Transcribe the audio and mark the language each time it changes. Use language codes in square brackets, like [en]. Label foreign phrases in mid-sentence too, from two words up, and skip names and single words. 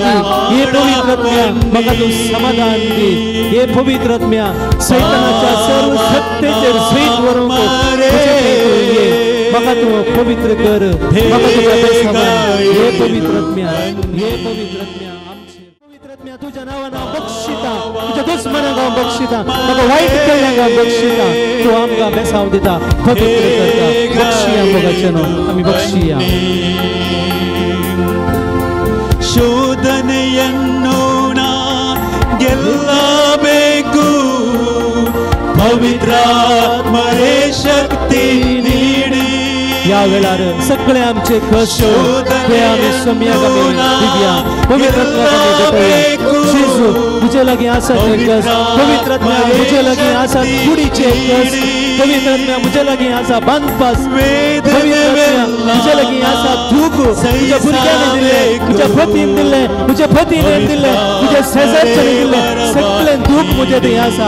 [kok] दी हे पवित्र आत्म्या म्हाका तूं समाधान दी हे पवित्र आत्म्या सैतानाच्या सर्व सत्तेचेर जैत व्हरूंक म्हाका म्हाका तूं पवित्र कर, म्हाका तुज्या बेसावय हे पवित्र आत्म्या, हे पवित्र आत्म्या आमचे पवित्र आत्म्या तुज्या नांवान हांव बक्षिता, तुज्या दुस्मनांक हांव बक्षिता, म्हाका वायट केल्ल्यांक हांव बक्षिता, तूं आमकां बेसांव दिता, पवित्र करता, बक्षिया मोगाचें नांव आमी बक्षिया. [kn] ಶೋಧನೆಯನ್ನು ನಾ ಗೆಲ್ಲಬೇಕು, ಪವಿತ್ರಾತ್ಮರೇ ಶಕ್ತಿ ನೀಡಿ. [kok] या वेळार सगळे आमचे कष्ट ते आमी सम्यक आमी दिवया, पवित्र आत्म्याक आमी भेटोवया. जेजू तुजे लागीं आसा ते कष्ट, पवित्र आत्म्या तुजे लागीं आसा कुडीचे कष्ट, पवित्र आत्म्या म्हजे लागीं आसा बांदपास, पवित्र आत्म्या तुजे लागीं आसा दूख, तुज्या भुरग्यांनी दिलें, तुज्या पतीन दिलें, तुज्या पतीन दिलें, तुज्या शेजारच्यानी दिलें, सगळें दूख म्हजे थंय आसा.